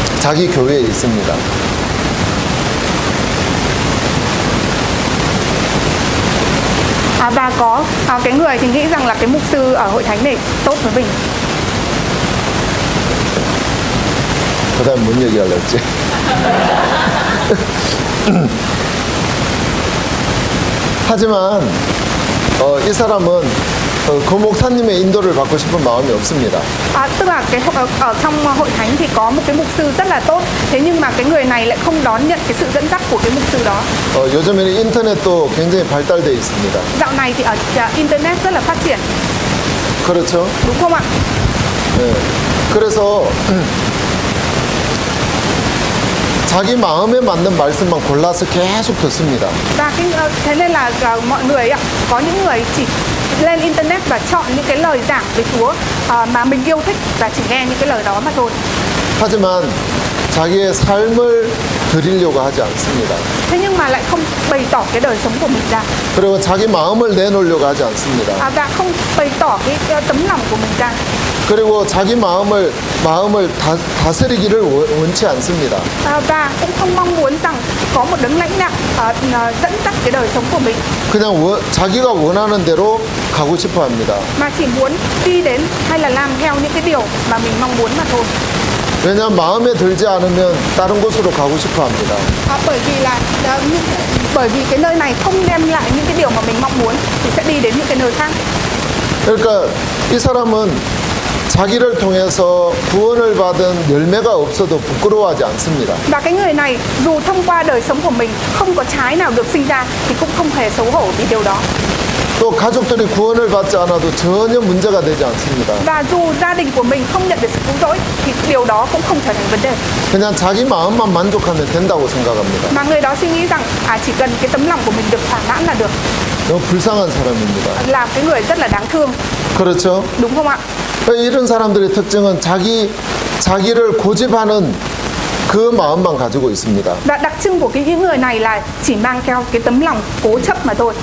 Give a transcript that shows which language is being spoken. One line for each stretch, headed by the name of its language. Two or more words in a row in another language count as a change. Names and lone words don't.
Korean: 자기 교회에 있습니다.
Vietnamese: Và có cái người thì nghĩ rằng là cái mục sư ở hội thánh này tốt với mình.
Korean: 그 다음 뭔 얘기하려고 했지? 하지만 이 사람은 그 목사님의 인도를 받고 싶은 마음이 없습니다.
Vietnamese: Tức là ở trong hội thánh thì có một cái mục sư rất là tốt, thế nhưng mà cái người này lại không đón nhận cái sự dẫn dắt của cái mục sư đó.
Korean: 요즘에는 인터넷도 굉장히 발달되어 있습니다.
Vietnamese: Dạo này thì ở internet rất là phát triển,
Korean: 그렇죠?
Vietnamese: đúng không ạ?
Korean: 네. 그래서 자기 마음에 맞는 말씀만 골라서 계속 듣습니다.
Vietnamese: Và thế nên là mọi người ạ, có những người chỉ lên internet và chọn những cái lời giảng về Chúa mà mình yêu thích và chỉ nghe những cái lời đó mà thôi.
Korean: 하지만 자기의 삶을 드리려고 하지 않습니다.
Vietnamese: Thế nhưng mà lại không bày tỏ cái đời sống của mình ra,
Korean: 그리고 자기 마음을 내놓으려고 하지 않습니다.
Vietnamese: và không bày tỏ cái tấm lòng của mình ra.
Korean: 그리고 자기 마음을 다스리기를 원치 않습니다.
Vietnamese: Và cũng không mong muốn rằng có một đấng lãnh đạo dẫn dắt cái đời sống của mình,
Korean: 그냥 자기가 원하는 대로 가고 싶어 합니다.
Vietnamese: mà chỉ muốn đi đến hay là làm theo những cái điều mà mình mong muốn mà thôi.
Korean: 왜냐하면 마음에 들지 않으면 다른 곳으로 가고 싶어 합니다.
Vietnamese: Bởi vì cái nơi này không đem lại những cái điều mà mình mong muốn thì sẽ đi đến những cái nơi khác.
Korean: 그러니까 이 사람은 자기를 통해서 구원을 받은 열매가 없어도 부끄러워하지 않습니다.
Vietnamese: Và cái người này dù thông qua đời sống của mình không có trái nào được sinh ra thì cũng không hề xấu hổ vì điều đó.
Korean: 또 가족들이 구원을 받지 않아도 전혀 문제가 되지 않습니다.
Vietnamese: Và dù gia đình của mình không nhận được sự cứu rỗi thì điều đó cũng không trở thành vấn đề.
Korean: 그냥 자기 마음만 만족하면 된다고 생각합니다.
Vietnamese: Mà người đó suy nghĩ rằng chỉ cần cái tấm lòng của mình được thỏa mãn là được.
Korean: 너무 불쌍한 사람입니다.
Vietnamese: Là cái người rất là đáng thương,
Korean: 그렇죠?
Vietnamese: đúng không ạ?
Korean: 이런 사람들의 특징은 자기를 고집하는 그 마음만 가지고 있습니다.
Vietnamese: Và đặc trưng của những người này là chỉ mang theo cái tấm lòng cố chấp mà thôi.